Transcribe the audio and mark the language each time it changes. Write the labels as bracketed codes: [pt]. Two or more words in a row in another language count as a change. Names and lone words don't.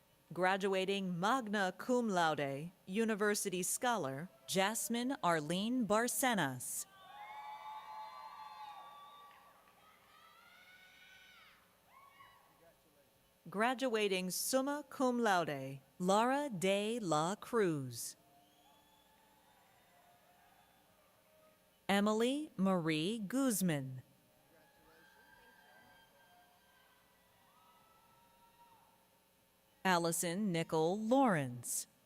[en] Graduating [la] magna cum laude, [en] university scholar, Jasmine Arlene Barcenas. Graduating [la] summa cum laude, [en] Lara de la Cruz. Emily Marie Guzman. Allison Nicole Lawrence.